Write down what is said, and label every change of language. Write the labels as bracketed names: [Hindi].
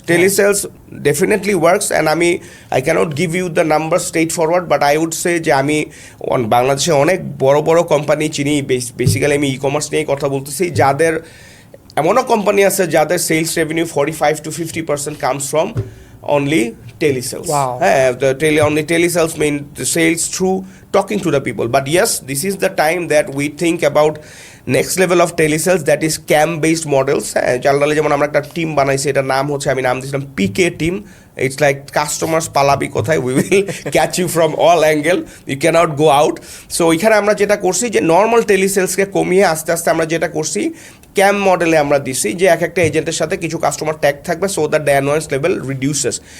[English] Telesales definitely works, and I cannot give you the numbers straightforward, but I would say [Bangla] যে আমি বাংলাদেশে অনেক বড় বড় কোম্পানি চিনি, বেসিক্যালি আমি ই-কমার্স নিয়েই কথা বলতেছি, যাদের এমনও কোম্পানি আছে যাদের sales revenue 45-50% [English] comes from only telesales. Wow. Only telesales mean the sales through talking to the people. But yes, this is the time that we think about next level of telesales, that is scam based models. [Bangla] Chaldale যেমন আমরা একটা team বানাইছি, এটার নাম হচ্ছে, আমি নাম দিয়েছিলাম পিকে টিম। [English] it's like customers [Bangla] পালাবি কোথায়, [English] We will catch you from all angle, you can't go out. [Bangla] So ওইখানে আমরা যেটা করছি যে নর্মাল টেলিসেলসকে কমিয়ে আস্তে আস্তে আমরা যেটা করছি ক্যাম মডেলে আমরা দিছি, যে এক একটা এজেন্টের সাথে কিছু কাস্টমার ট্যাগ থাকবে, [English] So that the annoyance level reduces.